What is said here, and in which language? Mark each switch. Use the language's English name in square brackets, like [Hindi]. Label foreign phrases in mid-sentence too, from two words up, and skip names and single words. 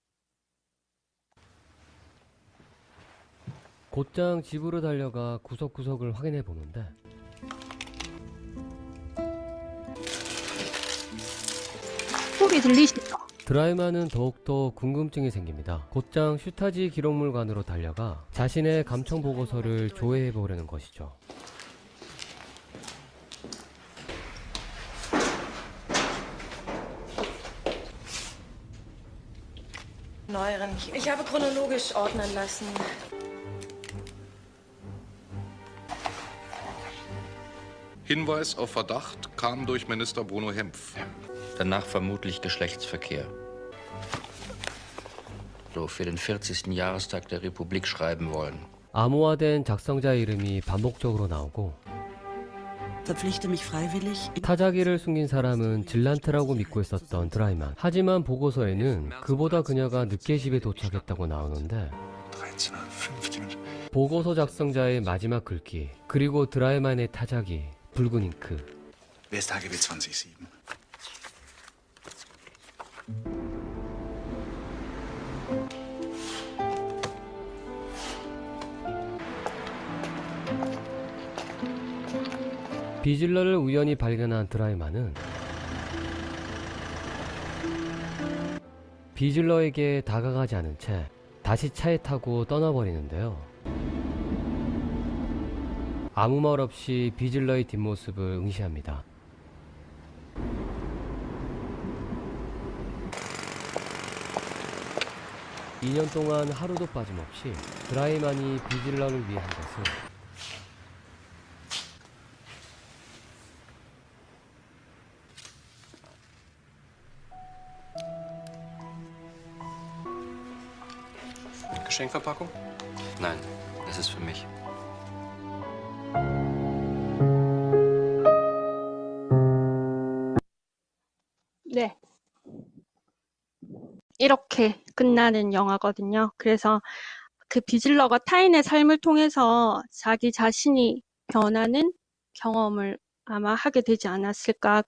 [Korean] 곧장 집으로 달려가 구석구석을 확인해 보는데 소리 들리시죠? 드라이만은 더욱더 궁금증이 생깁니다. 곧장 슈타지 기록물관으로 달려가 자신의 감청 보고서를 조회해 보려는 것이죠. [German] Neueren. Ich habe chronologisch ordnen lassen. Hinweis auf Verdacht kam durch Minister Bruno Hempf. Danach vermutlich Geschlechtsverkehr. So für den 40. Jahrestag der Republik schreiben wollen. [Korean] 암호화된 작성자 이름이 반복적으로 나오고 [German] Verpflichte mich freiwillig. [Korean] 타자기를 숨긴 사람은 질란트라고 믿고 있었던 드라이만. 하지만 보고서에는 그보다 그녀가 늦게 집에 도착했다고 나오는데 보고서 작성자의 마지막 글귀 그리고 드라이만의 타자기 붉은 잉크. [German] Wer ist HGB 20.7? [Korean] 비즐러를 우연히 발견한 드라이만은 비즐러에게 다가가지 않은 채 다시 차에 타고 떠나버리는데요. 아무 말 없이 비즐러의 뒷모습을 응시합니다. (2년) 동안 하루도 빠짐없이 드라이만이 비즐러를 위해 한 것은 [German] Geschenkverpackung? Nein, das ist für mich. [Korean] 네. 이렇게 끝나는 영화거든요. 그래서 그 비즐러가 타인의 삶을 통해서 자기 자신이 변하는 경험을 아마 하게 되지 않았을까.